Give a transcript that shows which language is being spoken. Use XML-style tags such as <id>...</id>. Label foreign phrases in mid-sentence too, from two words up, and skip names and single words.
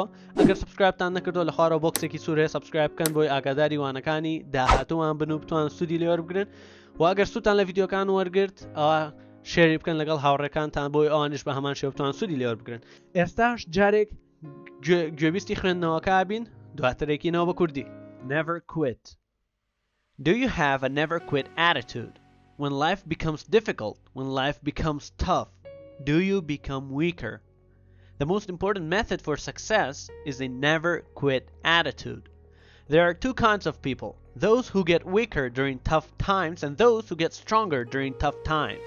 <ckb>ئەگەر سبسکرایبتان نەکردو لە خوارەوە بۆکسێکی سوورەیە سبسکرایب بکەن بۆی ئاگاداری وانەکانی داهاتووان بن و بتوان سوودی لێوە بگرن و ئەگەر سووتان لە ڤیدیۆکان وەرگرت ئەوە شێری بکەن لەگەڵ هاوڕێکانتان بۆی ئەوانش بە هەمان شێوە بتوان سوودی لێوە بگرن. ئێستاش جارێک گوێبیستی خوێندنەوەکە بین دواترێکینەوە بە کوردی.</ckb> <en>Never quit. Do you have a never quit attitude? When life becomes difficult, when life becomes tough, do you become weaker? The most important method for success is a never quit attitude. There are two kinds of people, those who get weaker during tough times and those who get stronger during tough times.</en>